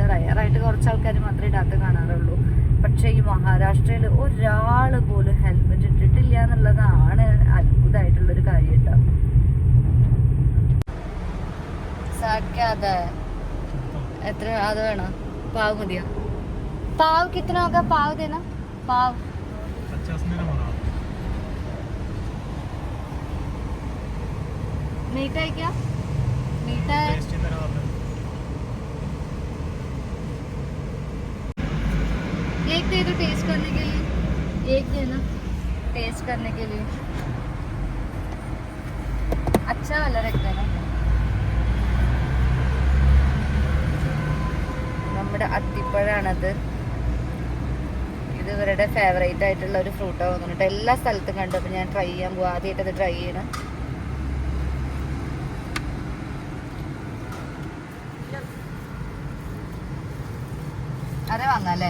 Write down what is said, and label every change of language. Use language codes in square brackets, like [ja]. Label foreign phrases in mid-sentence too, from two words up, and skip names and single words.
[ml] റയറായിട്ട് കുറച്ച് ആൾക്കാർ മാത്രമേ ഇടാത്ത കാണാറുള്ളൂ. പക്ഷെ ഈ മഹാരാഷ്ട്രയിൽ ഒരാൾ പോലും ഹെൽമെറ്റ് ഇട്ടിട്ടില്ല എന്നുള്ളതാണ് അത്ഭുതമായിട്ടുള്ളൊരു കാര്യം കേട്ടോ. എത്ര അത് വേണം? പാവ് മതിയോ? [hi] पाव कितना होगा? पाव देना. पाव 50 में ना मीठा है क्या? मीठा है. एक दे दो टेस्ट करने के लिए. एक देना टेस्ट करने के लिए. अच्छा वाला रखता है. [ml] നമ്മുടെ അത്തിപ്പഴാണത്. ഇത് ഇവരുടെ ഫേവറേറ്റ് ആയിട്ടുള്ള ഒരു ഫ്രൂട്ടാണ് തോന്നുന്നുണ്ട്. എല്ലാ സ്ഥലത്തും കണ്ടു. അപ്പോൾ ഞാൻ ട്രൈ ചെയ്യാൻ പോകും. ആദ്യമായിട്ട് അത് ട്രൈ ചെയ്യണം. അതെ വാങ്ങാം അല്ലേ?